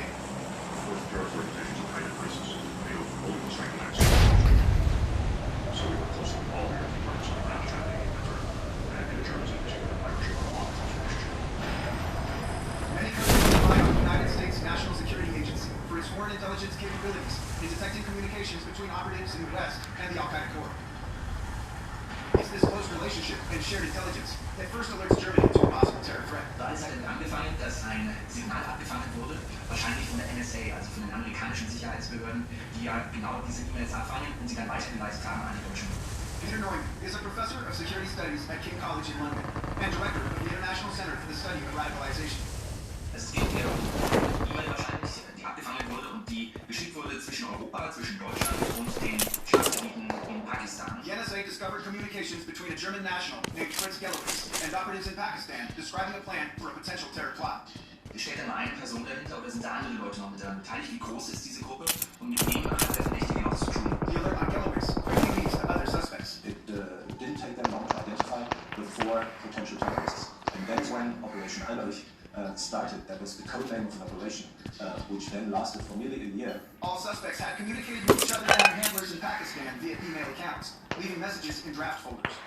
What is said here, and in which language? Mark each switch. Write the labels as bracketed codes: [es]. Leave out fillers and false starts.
[en] With terrorist organizations and private places, they overrule the strength of United States. So we work closely with all American firms on not trafficking and the Germans in particular, partnership on a long-term relationship. Many countries rely on the United States National Security Agency for its foreign intelligence capabilities in detecting communications between operatives in the West and the Al-Qaeda core. It's this close relationship and shared intelligence that first alerts Germany to a possible terror threat. [de] Da ist halt angefangen, dass ein Signal abgefangen wurde, wahrscheinlich von der NSA, also von den amerikanischen Sicherheitsbehörden, die ja genau diese E-Mails abfangen und sie dann weitergeleitet haben an die Deutschen. [en] Peter Neumann is a professor of security studies at King College in London and director of the International Center for the Study of Radicalization. [de] Es geht hier um E-Mail wahrscheinlich, die abgefangen wurde und die geschickt wurde zwischen Europa, zwischen Deutschland und den Staatsgebieten in Pakistan. [en] The NSA discovered communications between a German national named Prince Gelowitz and operatives in Pakistan describing a plan for a potential terror plot. [de] Steht da nur eine Person dahinter oder sind da andere Leute noch mit daran beteiligt? Wie groß ist diese Gruppe und mit wem hat der Verdächtige noch zu tun? [en] The alert on Gelowitz quickly leads to other suspects. It didn't take them long to identify the 4 potential terrorists. And that's when Operation Alberich started. That was the code name of an operation, which then lasted for nearly a year. All suspects had communicated with each other and their handlers in Pakistan via email accounts, leaving messages in draft folders.